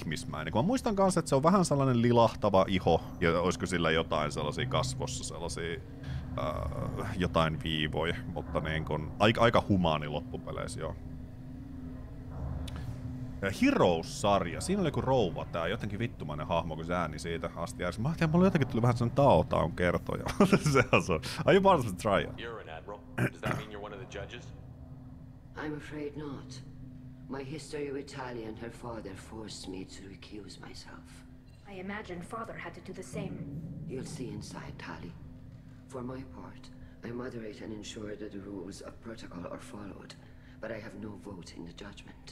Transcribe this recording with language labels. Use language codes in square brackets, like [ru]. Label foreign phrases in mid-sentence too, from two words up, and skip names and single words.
[fi] Mä muistan kanssa, että se on vähän sellainen lilahtava iho, ja olisiko sillä jotain sellaisia kasvossa, sellaisia jotain viivoja, mutta niin kun, aika humaani loppupeleissä, joo. Heroes-sarja, siinä oli joku rouva, tää jotenkin vittumainen hahmo, kun se ääni siitä asti järjesti. Mä ajattelin, että mulla jotenkin tuli vähän sellainen Taotaun kertoja. Se on se. [en] Are you part of the trial? You're an admiral. Does that mean you're one of the judges? I'm afraid not. My history with Tali and her father forced me to recuse myself. I imagine father had to do the same. You'll see inside, Tali. For my part, I moderate and ensure that the rules of protocol are followed, but I have no vote in the judgment.